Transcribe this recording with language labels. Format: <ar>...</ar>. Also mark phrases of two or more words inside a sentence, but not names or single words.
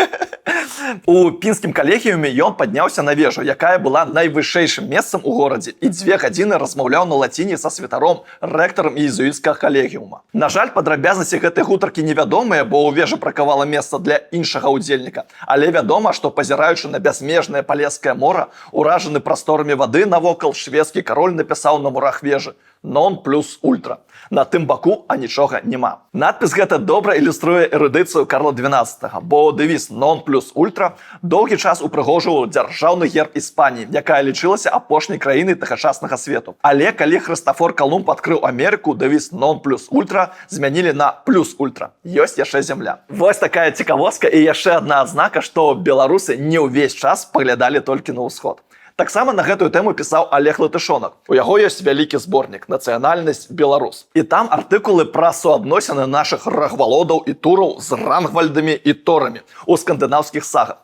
<be>У пінскім калегіуме ён падняўся на вежу, якая была найвышэйшым месцам у горадзе, і 2 гадзіны размаўляў на лаціне са святаром, рэктарам іезуіцкага калегіума. На жаль, падрабязнасці гэтай гутаркі невядомыя, бо ў вежы бракавала месца для іншага ўдзельніка. Але вядома, што пазіраючы на бязмежнае палескае мора, уражаны прасторамі вады навокал, шведскі кароль напісаў на мурах вежы</be> <la>«Non plus ultra».</la> <be>На тым баку, а нічога няма. Надпіс гэта добра ілюструе эрудыцыю Карла XII, бо дэвіз</be> <la>«Non plus ultra»</la> <be>доўгі час упрыгожваў дзяржаўны герб Іспаніі, якая лічылася апошняй краінай тагачаснага свету. Але калі Хрыстафор Калумб адкрыў Амерыку, дэвіз</be> <la>«Non plus ultra»</la> <be>змянілі на</be> <la>«Plus ultra».</la> <be>Ёсць яшчэ зямля. Вось такая цікавостка і яшчэ адна адзнака, што беларусы не ўвесь час паглядалі толькі на ўсход. Таксама на гэтую тэму пісаў Олег Латышонак. У яго ёсць вялікі зборнік «Нацыянальнасць беларус». І там артыкулы пра суадносіны нашых рагвалодаў і тураў з рангвальдамі і торамі у скандынаўскіх сагах.</be>